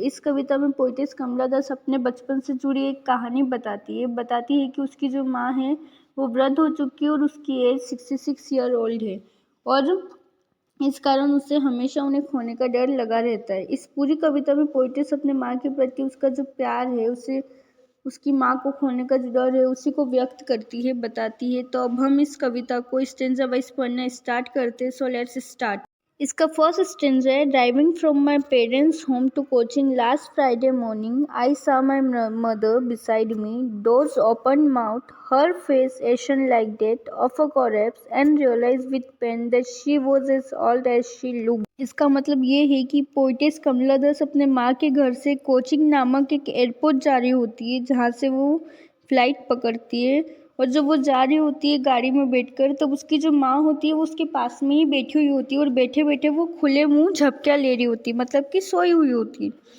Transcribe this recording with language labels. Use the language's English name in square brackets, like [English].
[Hindi] इस कविता में पोइटेस कमला दास अपने बचपन से जुड़ी एक कहानी बताती है कि उसकी जो माँ है वो वृद्ध हो चुकी है और उसकी एज 66 ईयर ओल्ड है और इस कारण उसे हमेशा उन्हें खोने का डर लगा रहता है। इस पूरी कविता में पोइटेस अपने माँ के प्रति उसका जो प्यार है, उसे उसकी माँ को खोने का जो डर है उसी को व्यक्त करती है, बताती है। तो अब हम इस कविता को स्टेंजा वाइज पढ़ना स्टार्ट करते हैं। [English] So let's start. [Hindi] इसका फर्स्ट स्टेंजा है, [English] Driving from my parents home to coaching last Friday morning I saw my mother beside me, doors open mouth, her face ashen like that of a corpse, and realized with pain that she was as old as she looked. [Hindi] इसका मतलब ये है कि poetess कमला दास अपने माँ के घर से कोचिंग नामक एक एयरपोर्ट जा रही होती है, जहाँ से वो फ्लाइट पकड़ती है। और जब वो जा रही होती है गाड़ी में बैठकर, तब उसकी जो माँ होती है वो उसके पास में ही बैठी हुई होती है और बैठे बैठे वो खुले मुंह झपकियाँ ले रही होती है, मतलब कि सोई हुई होती है।